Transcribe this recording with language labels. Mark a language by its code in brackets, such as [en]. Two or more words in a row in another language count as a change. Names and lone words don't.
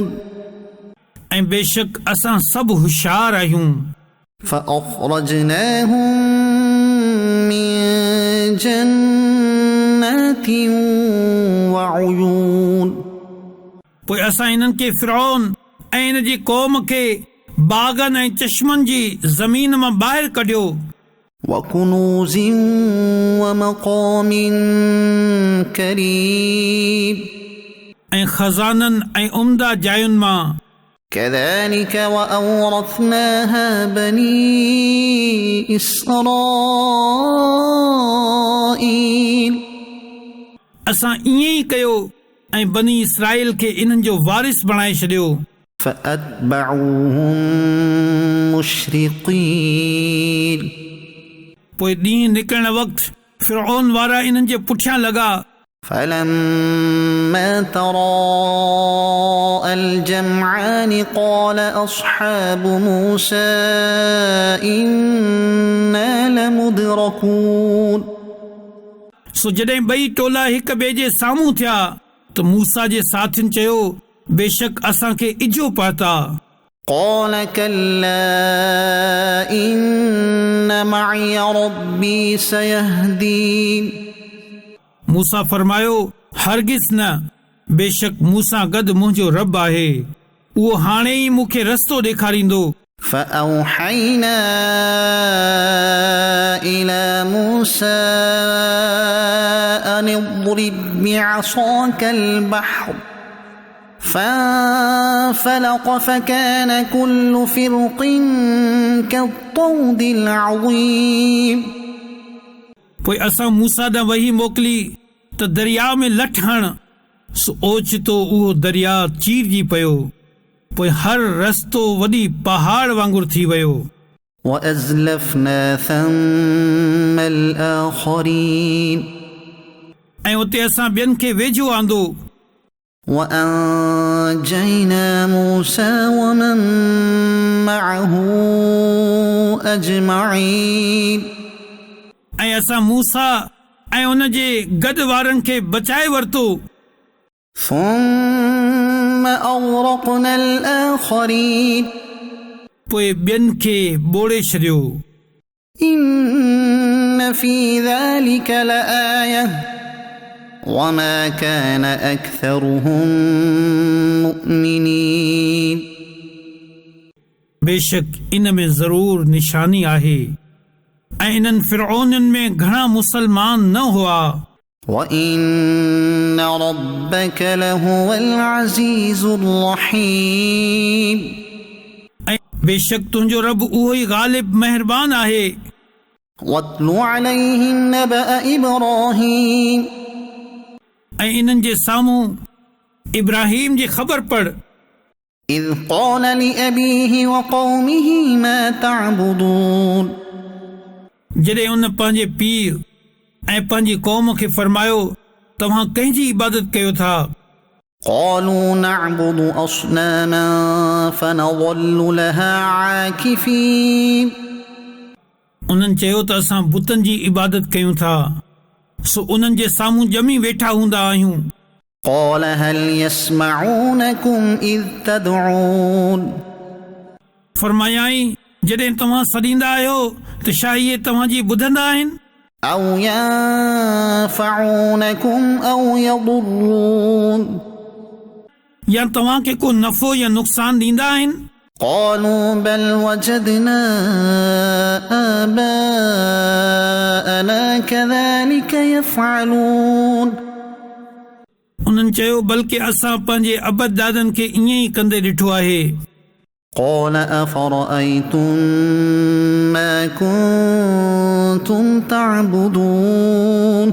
[sd] ऐं बेशक असां सभु होशियार आहियूं. [ar] فأخرجناهم من جنات وعيون. [sd] पोइ असां इन्हनि खे फिरौन ऐं इन जी क़ौम खे बाग़नि ऐं चश्मनि जी ज़मीन मां ॿाहिरि कढियो. [ar] وكنوز ومقام كريم. [sd] ऐं खज़ाननि ऐं उम्दा जायुनि मां. [ar] كذلك وأورثناها بني إسرائيل. [sd] असां ईअं ई कयो ऐं बनी इसराइल खे इन्हनि जो वारिस बणाए छॾियो. [ar] فأتبعوهم مشرقين. [sd] पोइ ॾींहुं निकिरण वक़्तु फिरौन वारा इन्हनि जे पुठियां लॻा. [ar] فلما تراءى الجمعان قال أصحاب موسى إنا لمدركون. [sd] सो जॾहिं ॿई टोला हिक ॿिए जे साम्हूं थिया त मूसा जे साथियुनि चयो बेशक असांखे इजो पहुता. [ar] قال كلا إن معي ربي سيهدين. [sd] मूसा फरमायो हरगिज़ न, बेशक मूसा गॾु मुंहिंजो रब आहे, उहो हाणे ई मूंखे रस्तो ॾेखारींदो. [ar] فأوحينا إلى موسى أن اضرب بعصاك البحر فانفلق فكان كل فرق كالطود العظيم. [sd] पोइ असां मूसा ॾांहुं वही मोकिली त दरिया में लठ हण, सो ओचितो उहो दरिया चीरजी पियो. पोइ हर रस्तो वॾी पहाड़ वांगुरु थी वियो. [ar] وأزلفنا ثم الآخرين. [sd] ऐं उते असां ॿियनि खे वेझो आंदो. [ar] وأنجينا موسى ومن معه أجمعين. [sd] ऐं असां मूसा ऐं उन जे गॾु वारनि खे बचाए वरितो. [ar] ثم أغرقنا الآخرين. [sd] पोइ ॿियनि खे ॿोड़े छॾियो. [ar] إن في ذلك لآية وما كان أكثرهم مؤمنين. [sd] बेशक इन में ज़रूर निशानी आहे ऐं इन्हनि फिरौननि में घणा मुसलमान न हुआ. [ar] وإن ربك لهو العزيز الرحيم. [sd] ऐं बेशक तुंहिंजो रब उहो ई ग़ालिब महिरबान आहे. [ar] واتل عليهم نبأ إبراهيم. [sd] ऐं इन्हनि जे साम्हूं इब्राहिम जी ख़बर पढ़. [ar] إذ قال لأبيه وقومه ما تعبدون. [sd] जॾहिं उन पंहिंजे पीउ ऐं पंहिंजी क़ौम खे फरमायो तव्हां कंहिंजी इबादत कयो था. [ar] قالوا نعبد أصناما فنظل لها عاكفين. [sd] उन्हनि चयो त असां बुतनि जी इबादत कयूं था सो उन्हनि जे साम्हूं ॼमी वेठा हूंदा आहियूं। [ar] قال هل يسمعونكم إذ تدعون [sd] फरमायाई जॾहिं तव्हां सॾींदा आहियो त छा इहे तव्हांजी ॿुधंदा आहिनि? [ar] أو ينفعونكم أو يضرون [sd] या तव्हांखे को नफ़ो या नुक़सान ॾींदा आहिनि? [ar] قالوا بل وجدنا آباءنا كذلك يفعلون [sd] उन्हनि चयो बल्कि असां पंहिंजे अबद दादनि खे ईअं ई कंदे ॾिठो आहे। [ar] قال أفرأيتم ما كنتم تعبدون